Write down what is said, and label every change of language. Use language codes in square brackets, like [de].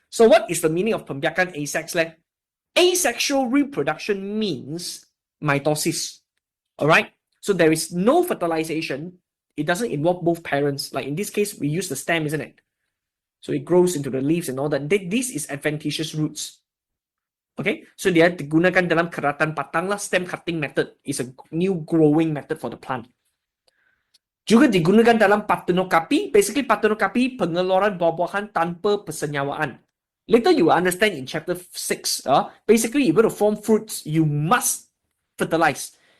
[en] So what is the meaning of pembiakan asexual? Asexual reproduction means mitosis. All right. So there is no fertilization. It doesn't involve both parents. Like in this case, we use the stem, isn't it? So it grows into the leaves and all that. This is adventitious roots. [ms] Okay, so dia digunakan dalam keratan patang lah. [en] Stem cutting method is a new growing method for the plant. [ms] Juga digunakan dalam parthenocarpy. Basically, parthenocarpy pengeluaran buah-buahan tanpa persenyawaan. [en] Later you will understand in chapter 6. Basically, if you want to form fruits, you must fertilize.